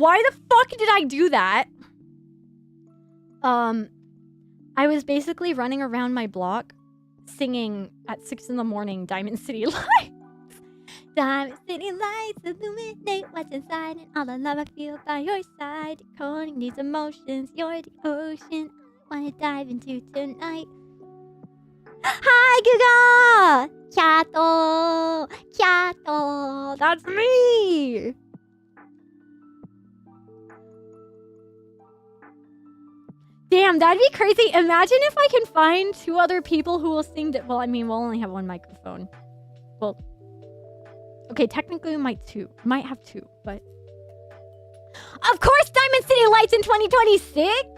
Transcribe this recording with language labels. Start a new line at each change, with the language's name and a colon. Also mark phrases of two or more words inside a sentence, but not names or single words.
English: Why the fuck did I do that? I was basically running around my block singing at 6 in the morning Diamond City Lights. Diamond City Lights illuminate what's inside and all the love I feel by your side. Decoding these emotions, you're the ocean I wanna dive into tonight. Hi, Guga! Catto! Catto! That's me! Damn, that'd be crazy. Imagine if I can find 2 other people who will sing. Well, I mean, we'll only have 1 microphone. Well, okay, technically we might have 2, but of course, Diamond City Lights in 2026.